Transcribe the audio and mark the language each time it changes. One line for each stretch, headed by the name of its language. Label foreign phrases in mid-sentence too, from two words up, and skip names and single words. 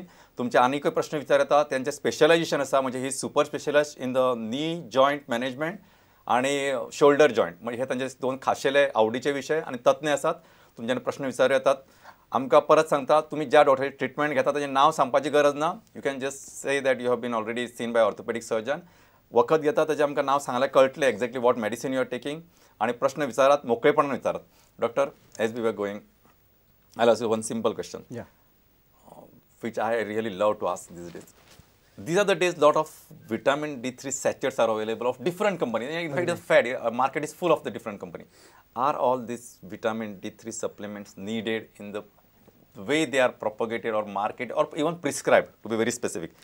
Konkani: तुमचे आनीकय प्रश्न विचारता त्यांचे स्पेशलायजेशन आसा म्हणजे ही
English: super specialist in the knee joint management
Konkani: आणि
English: shoulder joint
Konkani: म्हणजे हे तांचे दोन खाशेले आवडीचे विषय आणि तज्ञ आसात. तुमच्यानी प्रश्न विचारू येतात. आमकां परत सांगता तुम्ही ज्या डॉक्टराची ट्रिटमेंट घेता ताचें नाव सांगपाची गरज ना.
English: you can just say that you have been already seen by orthopedic surgeon.
Konkani: वखद घेता ताचें आमकां नाव सांगल्यार कळटलें
English: exactly what medicine you are taking
Konkani: आणि प्रश्न विचारात मोकळेपणान विचारात.
English: doctor as we were going I ask you one simple question which I really love to ask these days. These are the days lot of vitamin D3 sachets are available of different companies. In fact, it's fad. Market is full of the different company. Are all these vitamin D3 supplements needed in the way they are propagated or marketed or even prescribed, to be very specific?